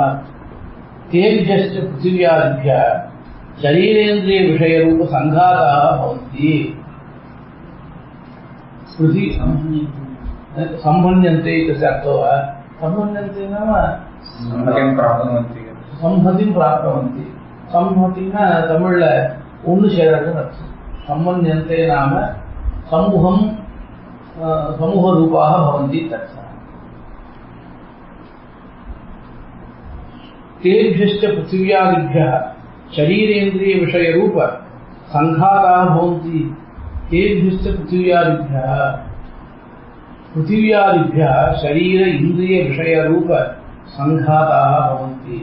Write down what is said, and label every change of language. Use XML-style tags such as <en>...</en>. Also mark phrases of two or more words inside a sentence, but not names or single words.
<sa>तेभ्यश्च पृथिव्यादिभ्यः शरीरेन्द्रियविषयरूपसङ्घाताः भवन्ति। पृथिवी संबन्ध्यन्ते इत्यस्य अर्थो वा। संबन्ध्यन्ते नाम संहतिं प्राप्नुवन्ति।</sa> <ta>संहतिः तमिळ् ஒன்று சேரதுன்னு அர்த்தம்.</ta> <sa>संबध्यन्ते नाम समूहम् समूहरूपाः भवन्ति तथा। तेभ्यश्च पृथिव्यादिभ्यः शरीरेन्द्रियविषयरूप संघाताः भवन्ति। तेभ्यश्च पृथिव्यादिभ्यः शरीर इंद्रिय विषयरूप संघाताः भवन्ति।</sa>